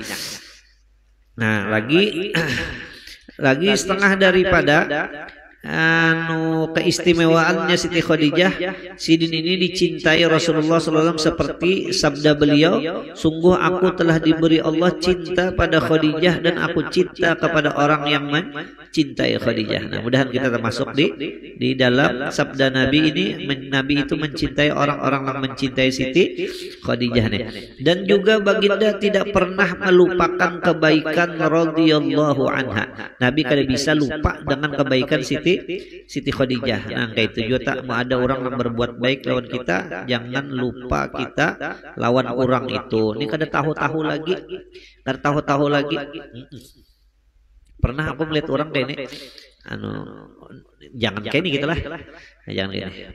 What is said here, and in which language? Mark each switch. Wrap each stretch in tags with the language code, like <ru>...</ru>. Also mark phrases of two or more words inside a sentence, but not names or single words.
<id>Nah, lagi setengah daripada keistimewaannya Siti Khadijah, Sidin ini dicintai Rasulullah SAW seperti sabda beliau, sungguh aku telah diberi Allah cinta pada Khadijah dan aku cinta kepada orang yang mencintai Khadijah. Nah mudahan kita termasuk di dalam sabda Nabi ini. Nabi itu mencintai orang-orang yang mencintai Siti Khadijah nih. Dan juga baginda tidak pernah melupakan kebaikan</id> <ar>رضي الله عنها.</ar> <bjn>Nabi kada bisa lupa dengan kebaikan Siti Khadijah. Nah kayak itu juga tak mau ada orang yang berbuat baik lawan kita, jangan lupa kita lawan orang itu. Ini kada tahu-tahu lagi, Pernah aku melihat orang kayak ini, jangan kayak ini gitulah, jangan kayak ini.</bjn>